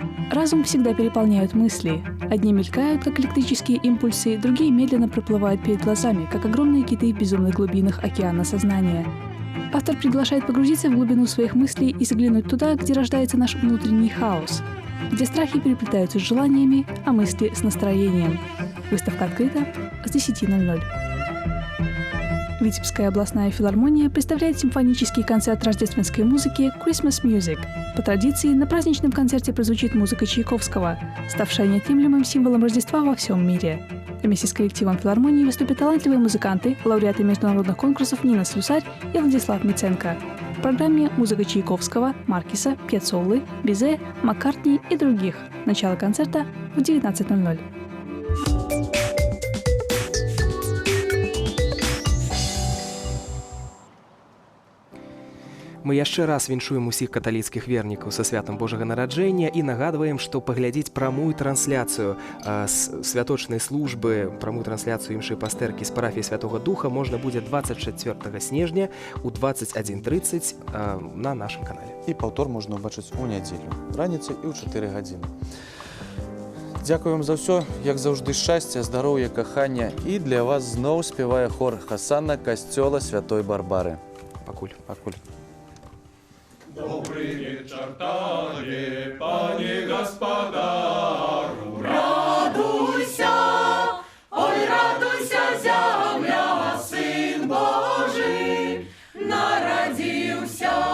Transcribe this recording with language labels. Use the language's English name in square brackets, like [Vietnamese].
[Russian] Разум всегда переполняют мысли. Одни мелькают, как электрические импульсы, другие медленно проплывают перед глазами, как огромные киты в безумных глубинах океана сознания. Автор приглашает погрузиться в глубину своих мыслей и заглянуть туда, где рождается наш внутренний хаос, где страхи переплетаются с желаниями, а мысли с настроением. Выставка открыта с 10:00. Витебская областная филармония представляет симфонический концерт рождественской музыки «Christmas Music». По традиции, на праздничном концерте прозвучит музыка Чайковского, ставшая неотъемлемым символом Рождества во всем мире. Вместе с коллективом филармонии выступят талантливые музыканты, лауреаты международных конкурсов Нина Слюсарь и Владислав Миценко. В программе музыка Чайковского, Маркиса, Пьяццоллы, Бизе, Маккартни и других. Начало концерта в 19:00. [Belarusian] Мы яшчэ раз віншуем усіх каталіцкіх вернікаў са святам Божага нараджэння і нагадваем, што паглядзець прамую трансляцыю святочнай службы, прамую трансляцыю імшай пастэркі з парафіі Святога Духа можна будзе 24 снежня у 21:30 на нашым канале. І паўтор можна ўбачыць у нядзелю, раніцай і ў 4 гадзіны. Дзякуем за ўсё, як заўжды шчасця, здароўя, кахання, і для вас зноў спявае хор Хасана касцёла Святой Барбары. Пакуль. [Russian] Добрый вечер, [Belarusian] Таре, пане господару, радуйся, ой, радуйся, земля, Сын Божий народился.